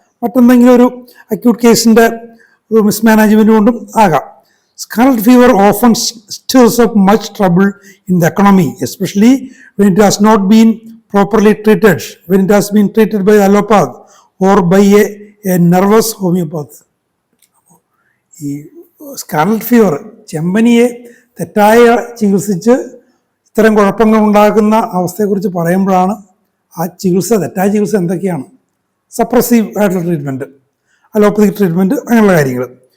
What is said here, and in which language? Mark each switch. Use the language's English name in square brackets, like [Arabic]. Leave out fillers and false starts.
[Malayalam] മറ്റെന്തെങ്കിലും ഒരു അക്യൂട്ട് കേസിൻ്റെ ഒരു മിസ്മാനേജ്മെൻറ്റ് കൊണ്ടും ആകാം. [English] Scarlet fever often stirs up much trouble in the economy, especially when it has not been properly treated, when it has been treated by allopath or by a nervous homeopath. [Malayalam] ഈ scarlet fever, ചെമ്പനിയെ തെറ്റായ ചികിത്സിച്ച് ഇത്തരം കുഴപ്പങ്ങൾ ഉണ്ടാക്കുന്ന അവസ്ഥയെക്കുറിച്ച് പറയുമ്പോഴാണ് ആ ചികിത്സ, തെറ്റായ ചികിത്സ എന്തൊക്കെയാണ്. സപ്രസീവ് ആയിട്ടുള്ള ട്രീറ്റ്മെൻറ്റ്, അലോപ്പതിക് ട്രീറ്റ്മെൻറ്റ്, അങ്ങനെയുള്ള കാര്യങ്ങൾ.